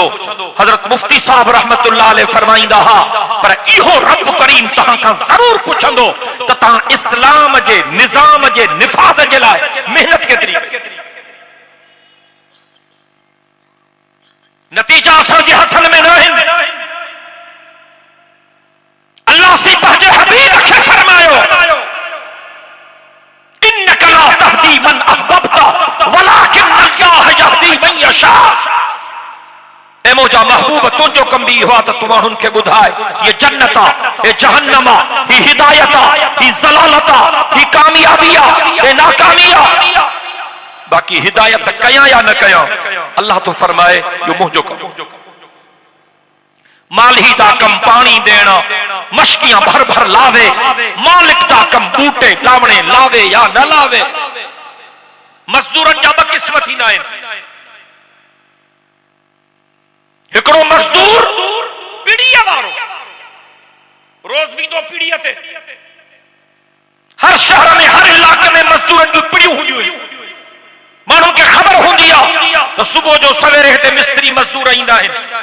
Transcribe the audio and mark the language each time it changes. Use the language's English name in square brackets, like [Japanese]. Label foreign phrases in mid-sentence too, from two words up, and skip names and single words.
[Sindhi] हजरत मुफ्ती साहब [Arabic] رحمة الله عليه [Sindhi] फरमाइंदा हा पर इहो रब करीम तहां खां ज़रूर पुछंदो त तहां इस्लाम जे निज़ाम जे निफ़ाज़ जे लाइ मेहनत केतिरी कई। नतीजा असांजे हथनि में न आहिनि। अल्लाह से पंहिंजे हबीब खे फरमायो [Arabic] إنك لا تهدي من أحببت ولكن الله يهدي من يشاء. [Sindhi] ए मुंहिंजा महबूब तुंहिंजो कम बि इहो आहे त तूं माण्हुनि खे ॿुधाए ये जन्नत आहे, ये जहन्नम आहे, ही हिदायत आहे, ही ज़लालत आहे, ही कामयाबी आहे, हे नाकामी आहे। बाकी हिदायत कयां या न कयां अल्लाह तो फरमाए यो मुंहिंजो कम। [Punjabi] مالی دا کم پانی دینا، مشکیاں بھر بھر لاوے، مالک دا کم بوٹے لاونے لاوے یا نہ لاوے. [Sindhi] मजदूरन जा ब किस्म थींदा आहिनि। हिकिड़ो मजदूर पीढ़ीअ वारो रोज वेंदो पीढ़ीअ ते। हर शहर में हर इलाके में मजदूरनि जूं पीढ़ियूं हूंदियूं आहिनि। माण्हुनि खे ख़बर हूंदी आहे त सुबुह जो सवेरे हिते मिस्त्री मजदूर ईंदा आहिनि।